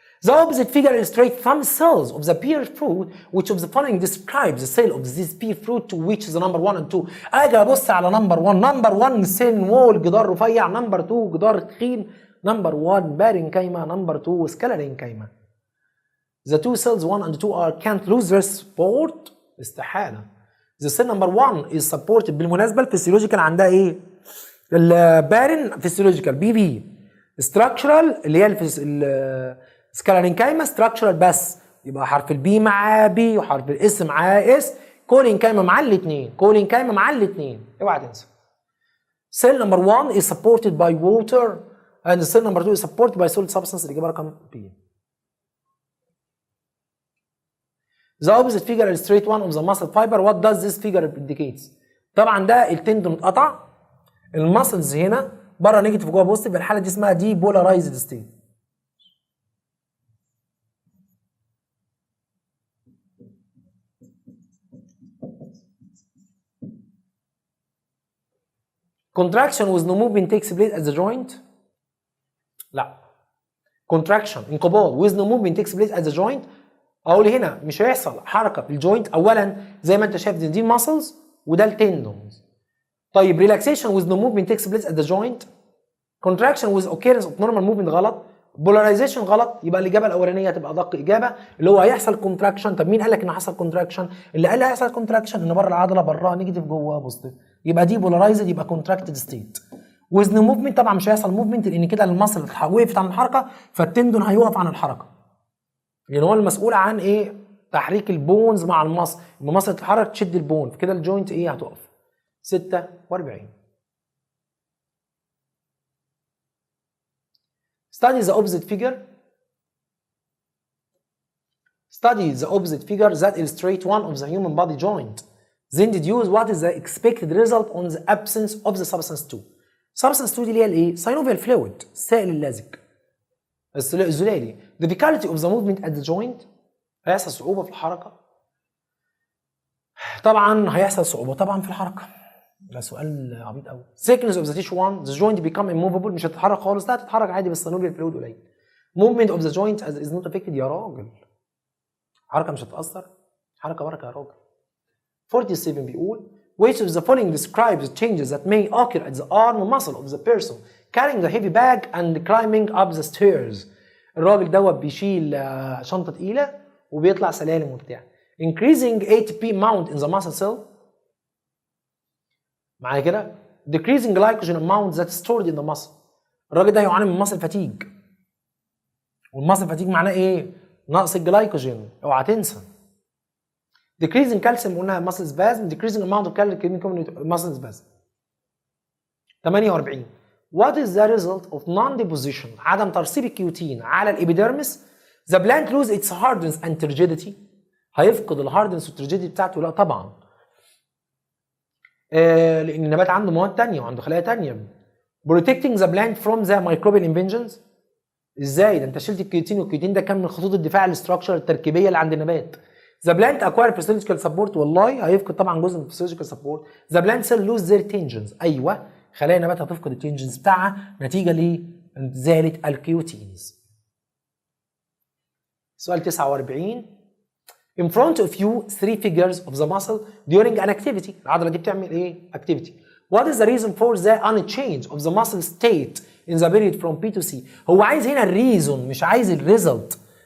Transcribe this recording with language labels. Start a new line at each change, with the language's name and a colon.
English: The opposite figure illustrates some cells of the pear fruit which of the following describes the cell of this pear fruit to which the number 1 and 2.
Arabic: اجي ابص على نمبر 1، نمبر 1 سين وول جدار رفيع، نمبر 2 جدار تخين، نمبر 1 بارينكايما، نمبر 2 سكالارينكايما.
English: The two cells 1 and 2 can't lose their support، استحالة. The cell number 1 is supported.
Arabic: بالمناسبة الفسيولوجيكال عندها ايه؟ البارين فسيولوجيكال بي structural اللي هي السكالارينكايما structural بس، يبقى حرف البي مع بي وحرف الاس مع اس، كولينكايما مع الاثنين، كولينكايما مع الاثنين، اوعى تنسى.
English: Cell number 1 is supported by water and cell number 2 is supported by solid substance.
Arabic: الإجابة رقم B.
English: The opposite figure illustrates one of the muscle fiber. What does this figure indicates؟
Arabic: طبعا ده التندون اتقطع، المسلز هنا بره نيجاتيف جوه بوزيتيف، الحالة دي اسمها دي بولارايزد ستيت.
English: Contraction with no movement takes place at the joint. لا. Contraction انقباض with no movement takes place at the joint.
Arabic: اقول هنا مش هيحصل حركه في الجوينت. اولا زي ما انت شايف دي الماسلز وده التندونز.
English: طيب relaxation with no movement takes place at the joint. contraction with occurrence of normal movement غلط.
Arabic: polarization غلط. يبقى الاجابه الاولانيه تبقى ادق اجابه اللي هو هيحصل كونتراكشن. طب مين قال لك ان حصل كونتراكشن؟ اللي قال لي هيحصل كونتراكشن ان بره العضله براها نيجاتيف جواها بوزيتيف. يبقى دي بولارايزد يبقى كونتراكتد ستيت.
English: with no movement
Arabic: طبعا مش هيحصل موفمنت لان كده المصل وقفت عن الحركه فالتندون هيوقف عن الحركه. لان هو المسؤول عن ايه؟ تحريك البونز مع المصل. لما المصل تتحرك تشد البون فكده الجوينت ايه؟ هتقف. 46.
English: Study the opposite figure. Study the opposite figure that illustrate one of the human body joint. Then deduce what is the expected result on the absence of the substance 2.
Arabic: Substance 2 دي اللي هي الايه؟ synovial fluid السائل اللازج الزلالي.
English: Difficulty of the movement at the joint.
Arabic: هيحصل صعوبة في الحركة. طبعا هيحصل صعوبة طبعا في الحركة. ده سؤال عبيط قوي.
English: Thickness of the tissue 1. The joint become immovable.
Arabic: مش هتتحرك خالص. لا هتتحرك عادي بس synovial fluid قليل.
English: Movement of the joint as is not affected.
Arabic: يا راجل حركة مش هتتأثر. حركة بركة يا راجل.
English: 47
Arabic: بيقول
English: which of the following describes the changes that may occur at the arm muscle of the person carrying the heavy bag and climbing up the stairs.
Arabic: الراجل دوت بيشيل شنطة تقيلة وبيطلع سلالم وبتاع.
English: Increasing ATP amount in the muscle cell.
Arabic: معايا كده؟
English: Decreasing glycogen amount that's stored in the muscle.
Arabic: الراجل ده يعاني من
English: muscle fatigue.
Arabic: والماسل fatigue معناه ايه؟ نقص الجلايكوجين، اوعى تنسى.
English: Decreasing calcium قلنا muscle spasm. Decreasing amount of calcium muscle spasm. 48. What is the result of non-deposition
Arabic: عدم ترسيب الكيوتين على الابيديرمس؟
English: The plant lose its hardness and turgidity.
Arabic: هيفقد الهاردنس والترجيديتي بتاعته؟ لا طبعا. لان النبات عنده مواد تانية وعنده خلايا تانية.
English: Protecting the plant from the microbial invasions.
Arabic: ازاي؟ ده انت شلت الكيوتين والكيوتين ده كان من خطوط الدفاع الاستراكشر التركيبيه اللي عند النبات.
English: The plant acquire physiological support.
Arabic: والله هيفقد طبعا جزء من
English: physiological support. The plant cell lose their tangents.
Arabic: ايوه خلايا النبات هتفقد التنجنز بتاعها نتيجه لازاله الكيوتينز. سؤال 49.
English: In front of you 3 figures of the muscle during an activity.
Arabic: العضله دي بتعمل ايه؟ activity.
English: What is the reason for the unchange of the muscle state in the period from B to C?
Arabic: هو عايز هنا الريزون مش عايز الريزلت.